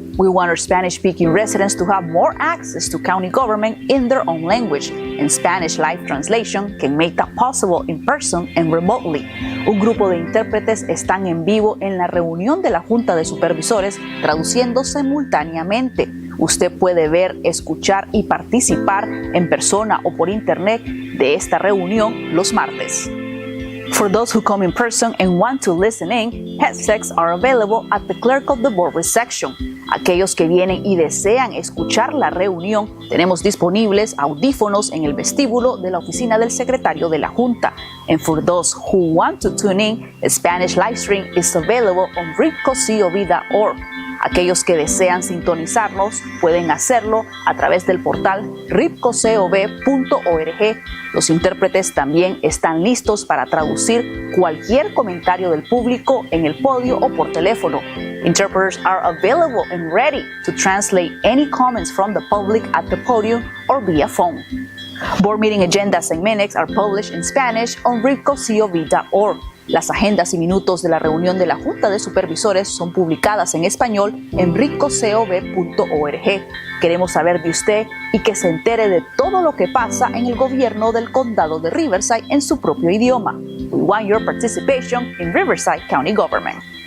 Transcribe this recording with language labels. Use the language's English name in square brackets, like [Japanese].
[English] We want our Spanish-speaking residents to have more access to county government in their own language, and Spanish live translation can make that possible in person and remotely. [Spanish] Un grupo de intérpretes están en vivo en la reunión de la Junta de Supervisores traduciendo simultáneamente. Usted puede ver, escuchar y participar en persona o por internet de esta reunión los martes. [English] For those who come in person and want to listen in, headsets are available at the Clerk of the Board reception. [Spanish] Aquellos que vienen y desean escuchar la reunión, tenemos disponibles audífonos en el vestíbulo de la oficina del secretario de la Junta. [English] And for those who want to tune in, a Spanish live stream is available on RivCo.org. [Spanish] Aquellos que desean sintonizarnos pueden hacerlo a través del portal RivCo.org. Los intérpretes también están listos para traducir cualquier comentario del público en el podio o por teléfono. [English] Interpreters are available and ready to translate any comments from the public at the podium or via phone. Board meeting agendas and minutes are published in Spanish on RivCo.org. Las agendas y minutos de la reunión de la Junta de Supervisores son publicadas en español en RivCo.org. [Spanish] Queremos saber de usted y que se entere de todo lo que pasa en el gobierno del condado de Riverside en su propio idioma. [English] We want your participation in Riverside County Government.